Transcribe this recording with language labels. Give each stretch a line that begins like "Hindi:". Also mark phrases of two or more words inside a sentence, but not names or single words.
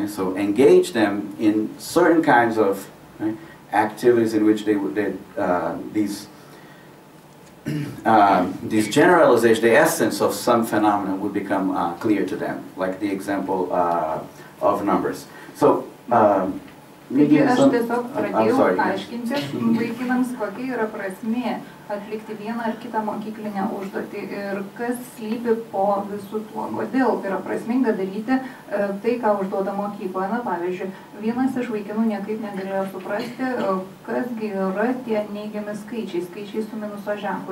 English: So engage them in certain kinds of activities in which these generalizations, the essence of some phenomena would become clear to them, like the example of numbers. So,
Lithuanian: Taigi aš tiesiog pradėjau aiškinti vaikinams, kokia yra prasmė atlikti vieną ar kitą mokyklinę užduotį ir kas slypi po visų tuo. Kodėl yra prasminga daryti tai, ką užduoda mokykloje. Na, pavyzdžiui, vienas iš vaikinų niekaip negalėjo suprasti, kasgi yra tie neigiami skaičiai su minuso ženklu.